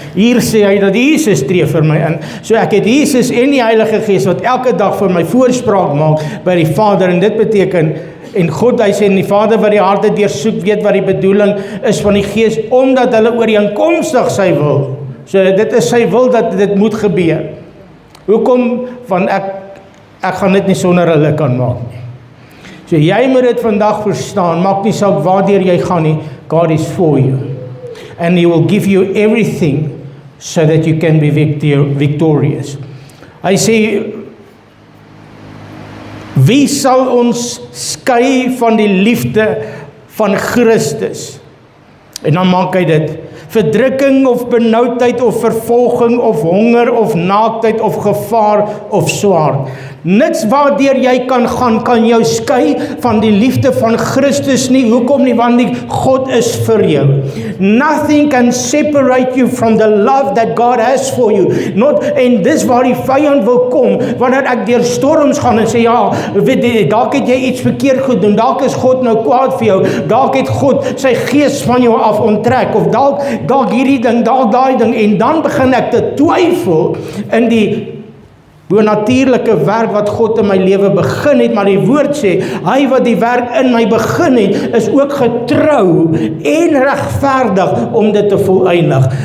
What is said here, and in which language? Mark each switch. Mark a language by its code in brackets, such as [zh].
[af] Hier sê hy dat Jesus tree vir my in. So ek het Jesus en die Heilige Gees wat elke dag vir my voorspraak maak by die Vader, en dit beteken, en God, hy sê, en die Vader wat die harte deursoek, weet wat die bedoeling is van die Gees, omdat hulle ooreenkomstig sy wil. So dit is sy wil dat dit moet gebeur. Hoekom? Want ek gaan dit nie sonder hulle kan maak nie. So jy moet dit vandag verstaan, maak nie saak waardeur jy gaan nie, [en] God is for you. And He will give you everything so that you can be victorious. [af] Hy sê, wie sal ons skei van die liefde van Christus? En dan maak hy dit, verdrukking of benoudheid of vervolging of honger of naaktheid of gevaar of swaard. Niks waardeur jy kan gaan, kan jou skei van die liefde van Christus nie. Hoekom nie? Want die God is vir jou. [en] Nothing can separate you from the love that God has for you. [af] En dis waar die vyand wil kom, wanneer ek deur storms gaan en sê, ja, dalk het jy iets verkeerd gedoen, dalk is God nou kwaad vir jou, dalk het God sy gees van jou af onttrek, of dalk hierdie ding, dalk daai ding, en dan begin ek te twyfel in die bonatuurlike werk wat God in my lewe begin het, maar die woord sê, hy wat die werk in my begin het, is ook getrou en regverdig om dit te volëindig.